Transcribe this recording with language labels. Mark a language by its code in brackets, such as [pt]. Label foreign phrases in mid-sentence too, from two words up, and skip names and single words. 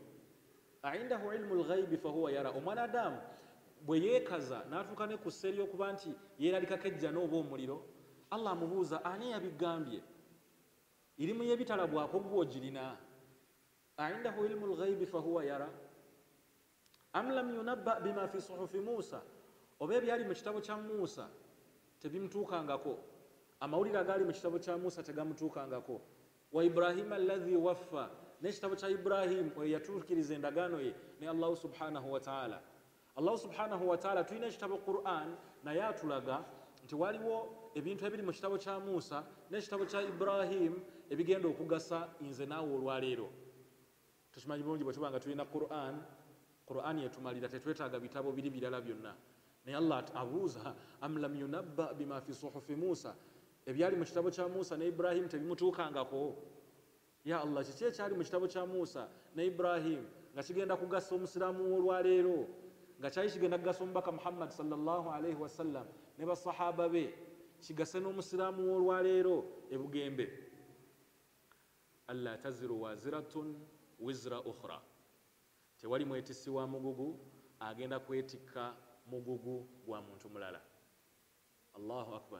[ar] أعنده علم الغيب فهو يرى. [lg] Omwana Adamu bwe yeekaza n'atuuka ne ku ssa ery'okuba nti yeeralikako ejjana oba omuliro, Allah amubuuza ani yabigambye? Irimu y'ebitalabwako gwe ogirina? [ar] أعنده علم الغيب فهو يرى أم لم ينبأ بما في صحف موسى, [lg] oba ebyali mu kitabo kya Musa tebimutuukangako, amawulire agaali mu kitabo kya Musa tegamutuukangako. [ar] وإبراهيم الذي وفى, [lg] n'ekitabo kya Ibrahim oyo yatuukiriza endagaano ye ne [ar] الله سبحانه وتعالى. الله سبحانه وتعالى [lg] tulina ekitabo Qur'an naye atulaga nti waliwo ebintu ebiri mu kitabo kya Musa n'ekitabo kya Ibrahim ebigenda okugasa nze naawe olwaleero. Tukimanyi bulungi bwe tuba nga tulina Qur'an yetumalira, tetwetaaga bitabo biri birala byonna. Naye Allah abuuza [ar] أم لم ينبأ بما في صحف موسى, [lg] ebyali mu kitabo kya Musa ne Ibrahim tebimutuukangako? [ar] يا الله, [lg] kiki ekyali mu kitabo kya Musa ne Ibrahim nga kigenda kugasa omusiraamu olwaleero, nga kyali kigenda kugasa omubaka Muhammad [ar] صلى الله عليه وسلم [lg] ne basahaba be, kigase n'omusiraamu olwaleero ebugembe? [ar] ألا تزر وازرة وزر أخرى, [lg] tewali mwetissi wa mugugu agenda kwetikka mugugu gwa muntu mulala. [ar] الله أكبر.